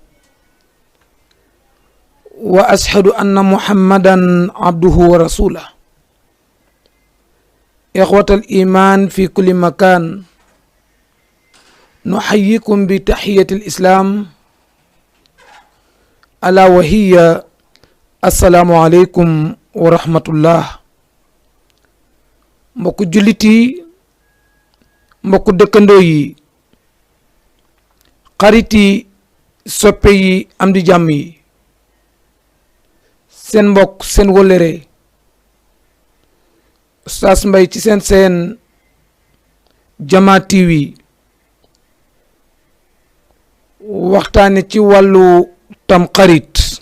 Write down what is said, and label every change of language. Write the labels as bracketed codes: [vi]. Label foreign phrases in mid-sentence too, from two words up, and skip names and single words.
[ar] وأشهد أن محمدا عبده ورسوله إخوة الإيمان في كل مكان نحييكم بتحية الإسلام ألا وهي السلام عليكم ورحمة الله [wo] mbokku jullit yi mbokku dëkkandoo yi xarit yi soppe yi am di jàmm yi seen mbokk seen wëllëre Oustaz Mbaye ci seen Jama TV waxtaane ci wàllu tam xarit